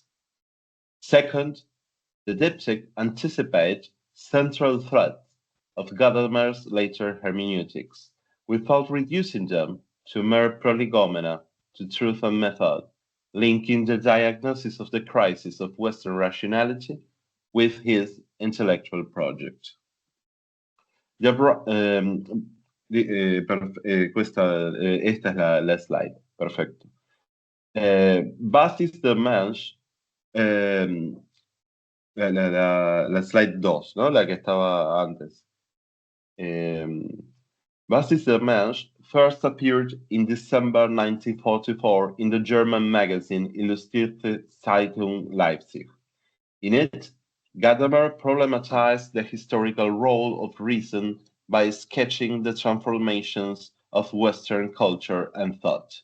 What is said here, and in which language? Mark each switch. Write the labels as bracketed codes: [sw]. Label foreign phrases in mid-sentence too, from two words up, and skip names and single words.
[en] Second, the diptych anticipates central threats of Gadamer's later hermeneutics, without reducing them to mere prolegomena to truth and method, linking the diagnosis of the crisis of Western rationality with his intellectual project. [es] Esta es la slide, perfecto. [de] Was ist der Mensch? [es] La slide 2, ¿no? La que estaba antes. [en] Was ist der Mensch first appeared in December 1944 in the German magazine Illustrierte Zeitung Leipzig. In it, Gadamer problematized the historical role of reason by sketching the transformations of Western culture and thought.